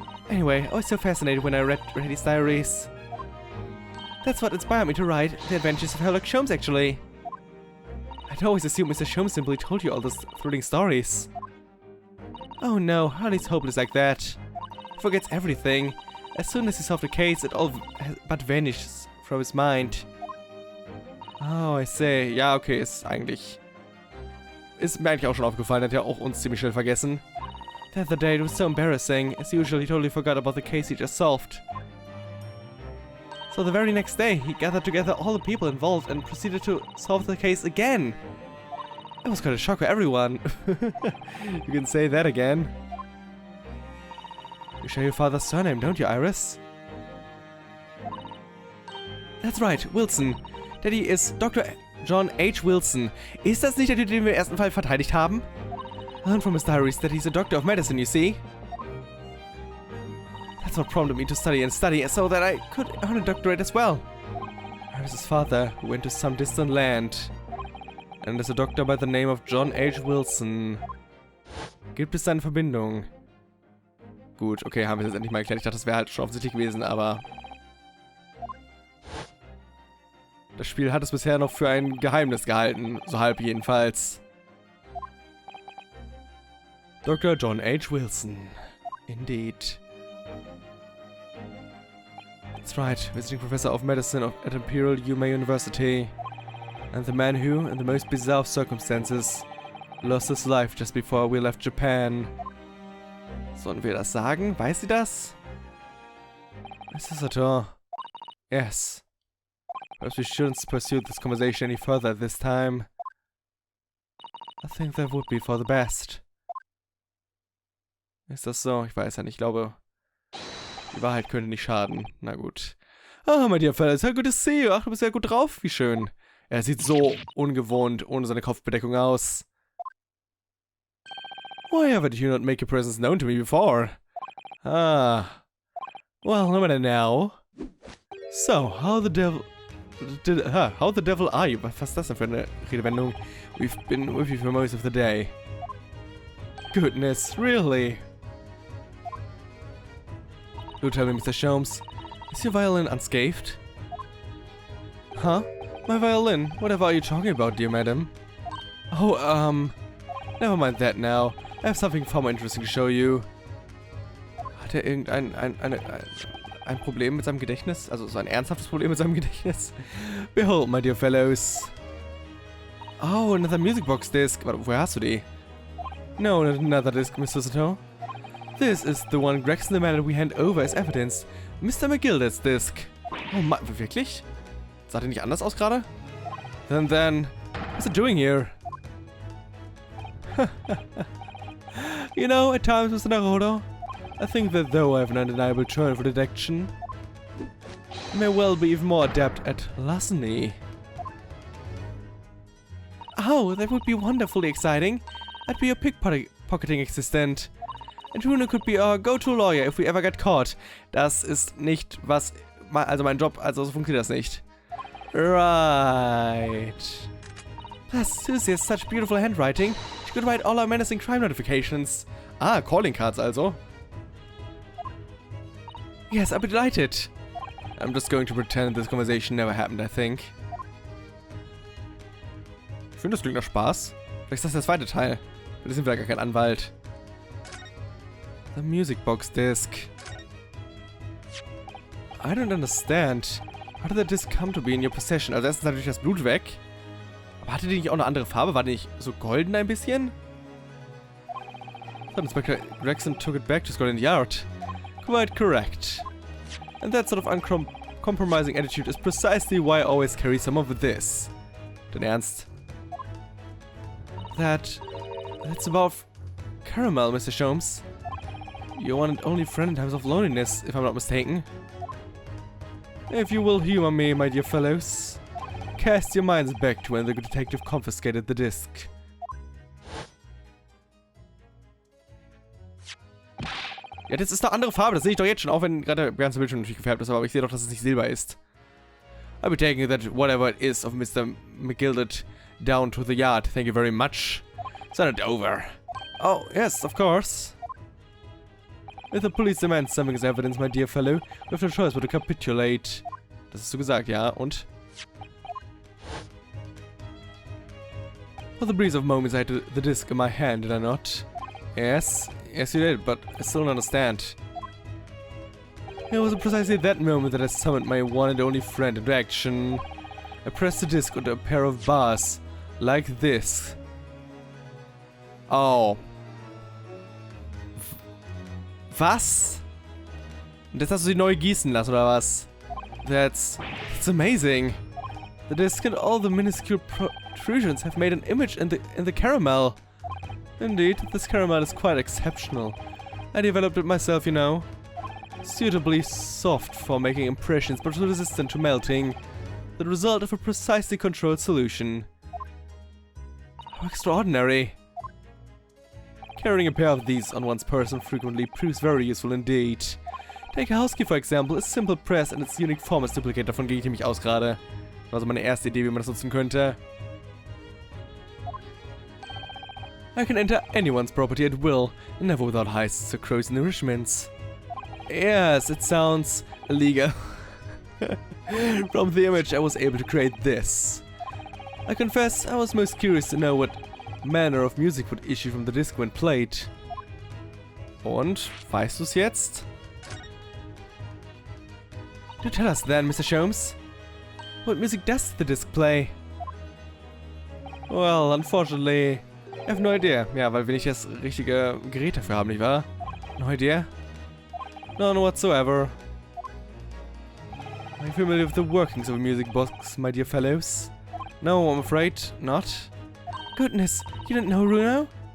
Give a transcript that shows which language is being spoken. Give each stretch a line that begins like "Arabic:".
English: Anyway, I was so fascinated when I read his diaries. That's what inspired me to write The Adventures of Sherlock Holmes, actually. I'd always assumed Mr. Sholmes simply told you all those thrilling stories. Oh no, Hurley's hopeless like that. He forgets everything. As soon as he solves the case, it all but vanishes from his mind.
German: Oh, I see. Ja, okay, ist eigentlich... Ist mir eigentlich auch schon aufgefallen, hat ja auch uns ziemlich schnell vergessen.
English: The other day it was so embarrassing. As usual, he totally forgot about the case he just solved. So the very next day, he gathered together all the people involved and proceeded to solve the case again. It was quite a shock for everyone. You can say that again. You share your father's surname, don't you, Iris? That's right, Wilson. Daddy is Dr. John H. Wilson.
German: Ist das nicht der Typ, den wir im ersten Fall verteidigt haben?
English: I learned from his diaries that he's a doctor of medicine, you see? That's what prompted me to study so that I could earn a doctorate as well. Iris' father, who went to some distant land. And is a doctor by the name of John H. Wilson.
German: Gibt es eine Verbindung? Gut, okay, haben wir es jetzt endlich mal erklärt. Ich dachte, das wäre halt schon offensichtlich gewesen, aber... Das Spiel hat es bisher noch für ein Geheimnis gehalten. So halb jedenfalls.
English: Dr. John H. Wilson. Indeed. That's right, visiting professor of medicine at Imperial Yuma University. And the man who, in the most bizarre of circumstances, lost his life just before we left Japan.
German: Sollen wir das sagen? Weiß sie das? Mrs. Sator.
English: Yes. Perhaps we shouldn't pursue this conversation any further at this time. I think that would be for the best.
German: Ist das so? Ich weiß ja nicht. Ich glaube, die Wahrheit könnte nicht schaden. Na gut.
English: Ah, my dear fella, it's so good to see you.
German: Ach, du bist ja gut drauf. Wie schön. Er sieht so ungewohnt ohne seine Kopfbedeckung aus.
English: Why ever did you not make your presence known to me before? Ah. Well, no matter now. So, how the devil are you?
German: Was ist das denn für eine Redewendung?
English: We've been with you for most of the day. Goodness, really? Do tell me, Mr. Sholmes, is your violin unscathed? Huh? My violin? Whatever are you talking about, dear madam? Oh, never mind that now. I have something far more interesting to show you.
German: Hat er ein Problem mit seinem Gedächtnis? Also so ein ernsthaftes Problem mit seinem Gedächtnis?
English: Behold, my dear fellows. Oh, another music box disc.
German: Warte, woher hast du die?
English: No, not another disc, Mr. Soto. This is the one Gregson demanded we hand over as evidence. Mr. McGilded's disc.
German: Oh, wirklich? Sah der nicht anders aus gerade?
English: Then, what's it doing here? You know, at times, Mr. Naruto, I think that though I have an undeniable turn for deduction, I may well be even more adept at larceny. Oh, that would be wonderfully exciting. I'd be your pickpocketing assistant. And Bruno could be our go-to lawyer if we ever get caught.
German: Das ist nicht was... Also mein Job, also so funktioniert das nicht.
English: Right. Plus, Susie has such beautiful handwriting. She could write all our menacing crime notifications. Ah, calling cards also. Yes, I'd be delighted. I'm just going to pretend this conversation never happened, I think.
German: Ich finde, das klingt nach Spaß. Vielleicht ist das der zweite Teil. Wir sind vielleicht gar kein Anwalt.
English: The music box disc. I don't understand. How did the disc come to be in your possession?
German: Also erstens natürlich das Blut weg. Aber hatte die nicht auch eine andere Farbe? War die nicht so golden ein bisschen?
English: Thought Inspector Gregson took it back to Scotland Yard. Quite correct. And that sort of uncompromising attitude is precisely why I always carry some of this.
German: Dein Ernst?
English: That's about caramel, Mr. Sholmes. Your one and only friend in times of loneliness, if I'm not mistaken. If you will humor me, my dear fellows, cast your minds back to when the detective confiscated the disc.
German: Ja, das ist eine andere Farbe, das sehe ich doch jetzt schon, auch wenn gerade der ganze Bildschirm natürlich gefärbt ist, aber ich sehe doch, dass es nicht Silber ist.
English: I'll be taking that whatever it is of Mr. McGilded down to the yard. Thank you very much. Send it over. Oh, yes, of course. If the police demand something as evidence, my dear fellow, we have no choice but to capitulate.
German: Das hast du gesagt, ja, und?
English: For the breeze of moments I had the disc in my hand, did I not? Yes, yes you did, but I still don't understand. It was precisely at that moment that I summoned my one and only friend into action. I pressed the disc onto a pair of bars, like this. Oh.
German: Was? Und jetzt hast du sie neu gießen lassen, oder was?
English: That's amazing. The disc and all the minuscule protrusions have made an image in the caramel. Indeed, this caramel is quite exceptional. I developed it myself, you know. Suitably soft for making impressions, but resistant to melting. The result of a precisely controlled solution. How extraordinary. Carrying a pair of these on one's person frequently proves very useful indeed. Take a house key, for example, a simple press and its unique form is duplicate.
German: Davon gehe ich nämlich aus gerade. Also meine erste Idee, wie man das nutzen könnte.
English: I can enter anyone's property at will, never without heists or crows and enrichments. Yes, it sounds illegal. From the image I was able to create this. I confess I was most curious to know what manner of music would issue from the disc when played.
German: Und, weißt du's jetzt?
English: Do tell us then, Mr. Sholmes. What music does the disc play? Well, unfortunately, I have no idea.
German: Ja, weil wir nicht das richtige Gerät dafür haben, nicht wahr?
English: No idea? None whatsoever. Are you familiar with the workings of a music box, my dear fellows? No, I'm afraid not. Goodness, you didn't know, Bruno?